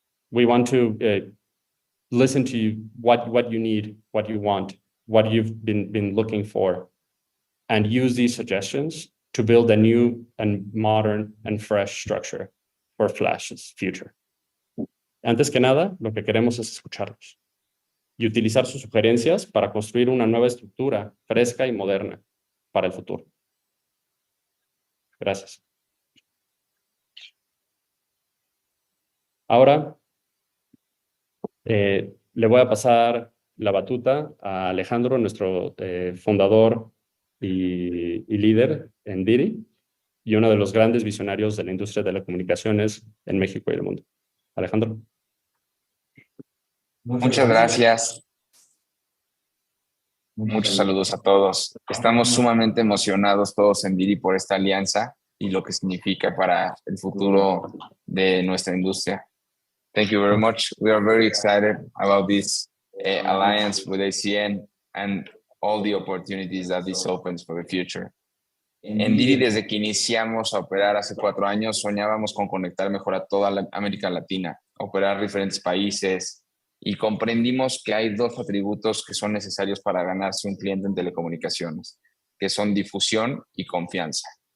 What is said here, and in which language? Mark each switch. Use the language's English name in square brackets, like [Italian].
[English] We want to listen to you, what you need, what you want, what you've been looking for, and use these suggestions to build a new and modern and fresh structure for Flash's future. [Spanish] Antes que nada, lo que queremos es escucharlos y utilizar sus sugerencias para construir una nueva estructura fresca y moderna para el futuro. Gracias. Ahora, le voy a pasar la batuta a Alejandro, nuestro fundador y líder en Didi, y uno de los grandes visionarios de la industria de telecomunicaciones en México y el mundo. Alejandro. Muchas gracias. Muchos saludos a todos. Estamos sumamente emocionados todos en Didi por esta alianza y lo que significa para el futuro de nuestra industria. [English] Thank you very much. We are very excited about this alliance with ACN and all the opportunities that this opens for the future. [Spanish] En Didi, desde que iniciamos a operar hace 4 años, soñábamos con conectar mejor a toda América Latina, operar diferentes países, y comprendimos que hay 2 atributos que son necesarios para ganarse un cliente en telecomunicaciones, que son difusión y confianza.